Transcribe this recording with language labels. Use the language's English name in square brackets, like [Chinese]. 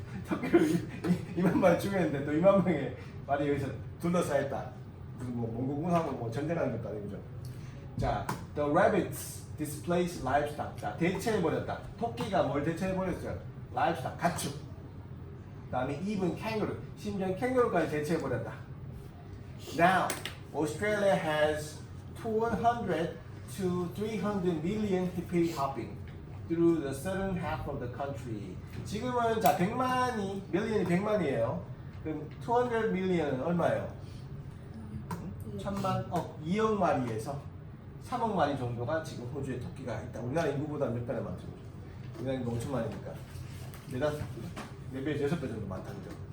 [Korean] 토끼를 2만 마리 죽였는데 또 2만 명의 말이 여기서 둘러싸였다. 무슨 뭐 몽고군하고 뭐 전쟁하는 것도 아니죠. [English] 자, the rabbits displaced livestock. [Korean] 자, 대체해버렸다. 토끼가 뭘 대체해버렸어요? livestock, 가축. 그다음에 [English] even kangaroo, [Korean] 심지어 캥거루까지 대체해버렸다. [English] Now, Australia has 200 to 300 million hippie hopping through the southern half of the country. [Korean] 지금은 자 100만이, million이 100만이에요. 그럼 200 million은 얼마예요? 1000만, 2억 마리에서 3억 마리 정도가 지금 호주에 토끼가 있다. 우리나라 인구보다 몇 배나 많죠. 우리나라 인구 5천만이니까. 네다섯, 4배, 6배 정도 많다는 거죠.